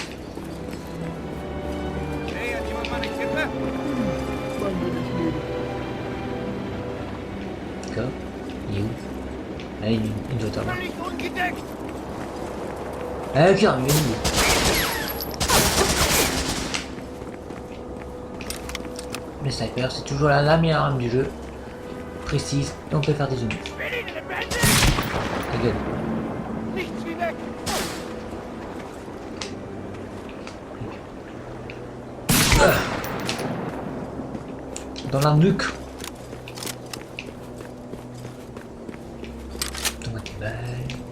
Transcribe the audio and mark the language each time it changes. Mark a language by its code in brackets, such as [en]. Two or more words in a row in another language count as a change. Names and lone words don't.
[de] Hey, hat jemand mal eine Kippe? [fr] D'accord. Il est où? Ah, il doit être là. [de] Nicht ungedeckt! [fr] Ah, ok, il est où? Le sniper, c'est toujours la meilleure arme du jeu. Précise, et on peut faire des zooms. Ta gueule. [de] Nichts wie weg! [fr] Dans la nuque. Tomate des balles.